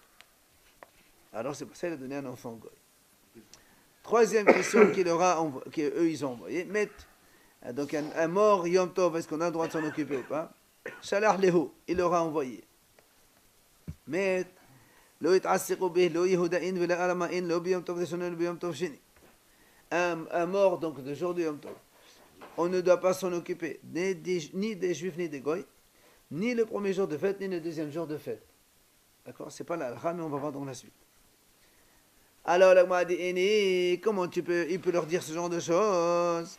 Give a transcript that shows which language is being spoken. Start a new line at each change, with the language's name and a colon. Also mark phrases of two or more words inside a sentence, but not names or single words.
French: Alors c'est pour ça qu'il a donné un enfant goy. Troisième question qu'eux ils ont envoyé. Donc un mort
Hebrew: יום טוב,
French: est-ce qu'on a le droit de s'en occuper ou pas?
Hebrew: שלח להו,
French: il leur a envoyé.
Hebrew: לא יתעסקו בה, לא יהודאין ולא ארמאין, לא ביום טוב ראשון ולא ביום טוב שני.
French: Un mort donc de jour de
Hebrew: יום טוב,
French: on ne doit pas s'en occuper ni des juifs ni des goy, ni le premier jour de fête, ni le deuxième jour de fête. D'accord? C'est pas la halakha, mais on va voir dans la suite. Alors, la Gemara dit, comment il peut leur dire ce genre de choses?